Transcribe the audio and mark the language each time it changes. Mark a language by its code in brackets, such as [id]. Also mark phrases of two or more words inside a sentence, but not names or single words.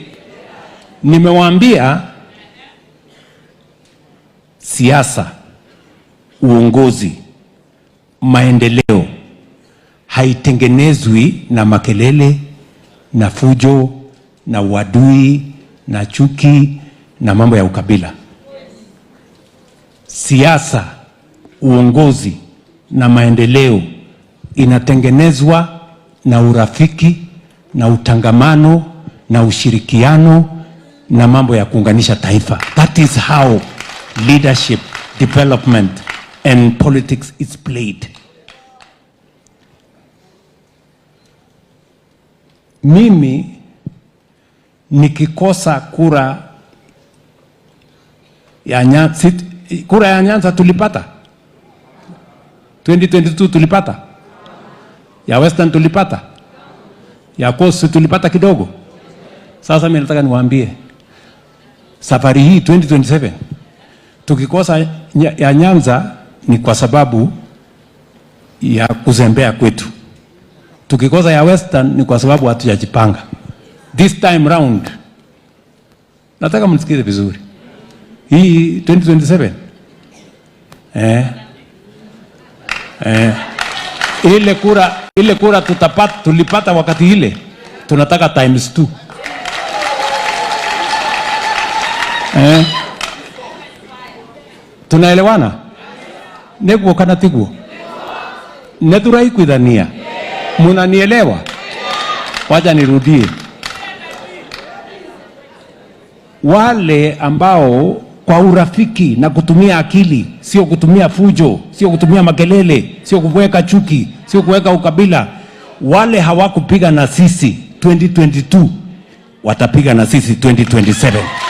[sw] Nimewaambia siasa, uongozi, maendeleo haitengenezwi na makelele na fujo na uadui na chuki na mambo ya ukabila. Siasa, uongozi na maendeleo inatengenezwa na urafiki na utangamano na ushirikiano na mambo ya kuunganisha taifa. [en] That is how leadership, development and politics is played. [sw] Mimi nikikosa kura ya Nyanza tulipata 2022, tulipata ya Western, tulipata ya Coast, tulipata kidogo. Sasa mimi nataka niwaambie, safari hii 2027 tukikosa ya Nyanza ni kwa sababu ya kuzembea kwetu. Tukikosa ya Western ni kwa sababu hatujajipanga. [en] This time round, [sw] nataka mnisikize vizuri, hii 2027 ile kura tulipata wakati ile, tunataka times 2. Tunaelewana? [ki] Neguo kana tiguo? Neturai kuidhania? [sw] Munanielewa? Wacha nirudie. Wale ambao kwa urafiki na kutumia akili, sio kutumia fujo, sio kutumia makelele, sio kuweka chuki, sio kuweka ukabila, wale hawakupiga na sisi 2022 watapiga na sisi 2027.